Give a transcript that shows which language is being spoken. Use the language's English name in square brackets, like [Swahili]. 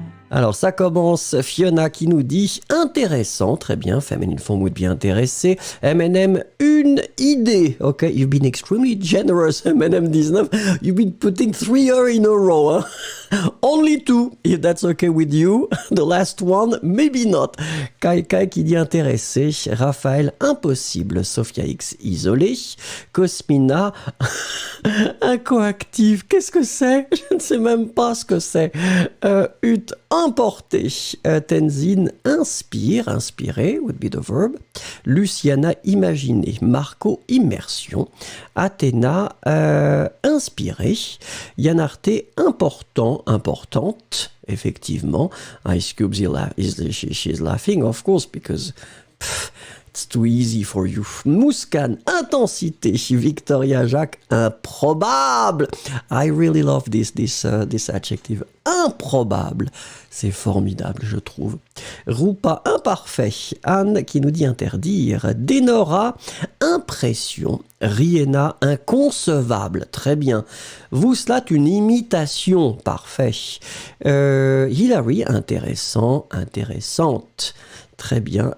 [French] Alors, ça commence, Fiona qui nous dit « Intéressant », très bien, [English] feminine form would be [French] intéressé. M&M, une idée. [English] Ok, you've been extremely generous, M&M19. You've been putting 3 in a row. Hein? Only 2, if that's okay with you. The last one, maybe not. [French] Kai qui dit intéressé. Raphaël, impossible. Sophia X, isolé. Cosmina, incoactif. Qu'est-ce que c'est? Je ne sais même pas ce que c'est. Ut, importé. Tenzin, inspire. [English] Inspirer would be the verb. [French] Luciana, imaginer. Marco, immersion. Athéna, inspirer. Yanarte, important, importante, effectivement. [English] Ice Cube, she's laughing, of course, because it's too easy for you. [French] Mouskan, intensité. Victoria Jacques, improbable. [English] I really love this adjective. [French] Improbable. C'est formidable, je trouve. Rupa, imparfait. Anne qui nous dit interdire. Denora, impression. Riena, inconcevable. Très bien. Vouslat, une imitation. Parfait. Hilary, intéressant, intéressante. Très bien.